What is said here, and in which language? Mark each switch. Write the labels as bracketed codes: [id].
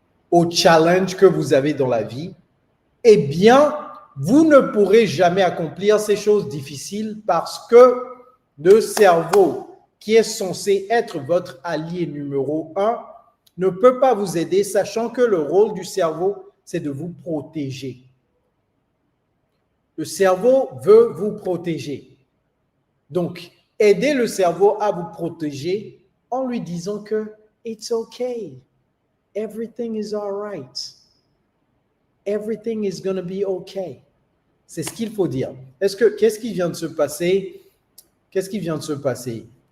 [fr] aux challenges que vous avez dans la vie, eh bien, vous ne pourrez jamais accomplir ces choses difficiles parce que le cerveau, qui est censé être votre allié numéro 1, ne peut pas vous aider, sachant que le rôle du cerveau, c'est de vous protéger. Le cerveau veut vous protéger. Donc, aidez le cerveau à vous protéger en lui disant que [en] it's okay. Everything is all right. Everything is going to be okay. [fr] C'est ce qu'il faut dire. Qu'est-ce qui vient de se passer? Qu'est-ce qui vient de se passer?